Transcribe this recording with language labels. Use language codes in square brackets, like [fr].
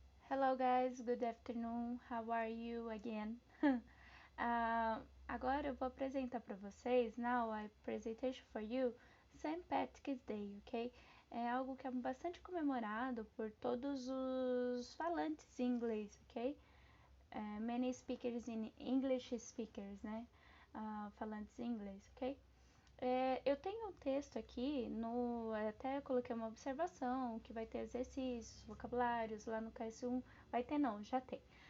[en] Hello guys, good afternoon. How are you again? [pt] Agora eu vou apresentar para vocês, [en] now I presentation for you, [pt] Saint Patrick's Day, ok? É algo que é bastante comemorado por todos os falantes em inglês, ok? [en] Many speakers in English speakers, né? [pt] Falantes em inglês, ok? Eu tenho um texto aqui, até coloquei uma observação que vai ter exercícios, vocabulários, lá no KS1 vai ter não, já tem.